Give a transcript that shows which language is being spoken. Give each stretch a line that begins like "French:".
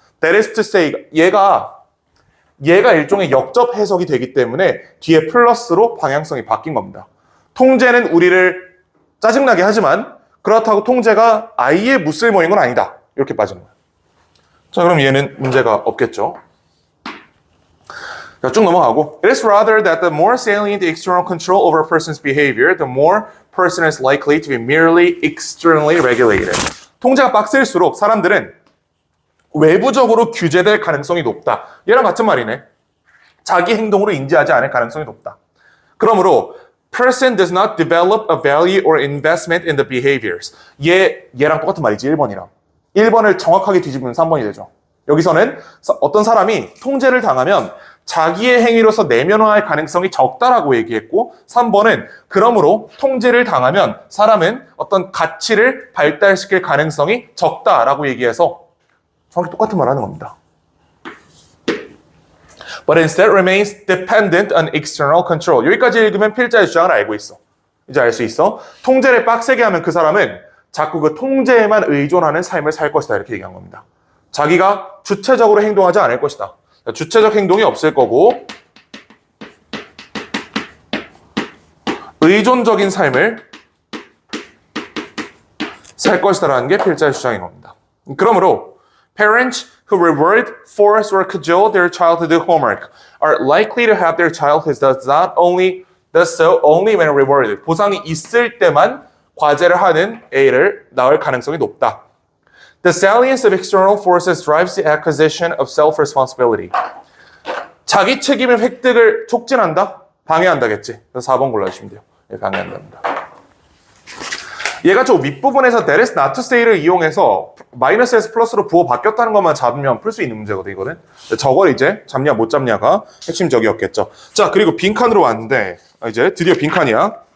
English: That is to say
Korean: 얘가 일종의 역접 해석이 되기 때문에 뒤에 플러스로 방향성이 바뀐 겁니다. 통제는 우리를 짜증나게 하지만 그렇다고 통제가 아예 무쓸모인 건 아니다. 이렇게 빠지는 거예요. 자, 그럼 얘는 문제가 없겠죠. 자, 쭉 넘어가고
English: It is rather that the more salient external control over a person's behavior, the more person is likely to be merely externally regulated.
Korean: 통제가 빡셀수록 사람들은 외부적으로 규제될 가능성이 높다. 얘랑 같은 말이네. 자기 행동으로 인지하지 않을 가능성이 높다. 그러므로
English: person does not develop a value or investment in the behaviors.
Korean: 얘랑 똑같은 말이지, 1번이랑. 1번을 정확하게 뒤집으면 3번이 되죠. 여기서는 어떤 사람이 통제를 당하면 자기의 행위로서 내면화할 가능성이 적다라고 얘기했고 3번은 그러므로 통제를 당하면 사람은 어떤 가치를 발달시킬 가능성이 적다라고 얘기해서 정확히 똑같은 말 하는 겁니다.
English: But instead remains dependent on external control.
Korean: 여기까지 읽으면 필자의 주장을 알고 있어. 이제 알 수 있어. 통제를 빡세게 하면 그 사람은 자꾸 그 통제에만 의존하는 삶을 살 것이다. 이렇게 얘기한 겁니다. 자기가 주체적으로 행동하지 않을 것이다. 주체적 행동이 없을 거고 의존적인 삶을 살 것이다라는 게 필자의 주장인 겁니다. 그러므로
English: parents who reward, force, or cajole their child to do homework are likely to have their child who does so only when rewarded.
Korean: 보상이 있을 때만 과제를 하는 A를 낳을 가능성이 높다.
English: The salience of external forces drives the acquisition of self-responsibility.
Korean: 자기 책임의 획득을 촉진한다? 방해한다겠지. 그래서 4번 골라주시면 돼요. 예, 방해한답니다. 얘가 저 윗부분에서
English: that is not to say
Korean: 를 이용해서 마이너스에서 플러스로 부호 바뀌었다는 것만 잡으면 풀 수 있는 문제거든, 이거는. 저걸 이제 잡냐 못 잡냐가 핵심적이었겠죠. 자, 그리고 빈칸으로 왔는데 이제 드디어 빈칸이야.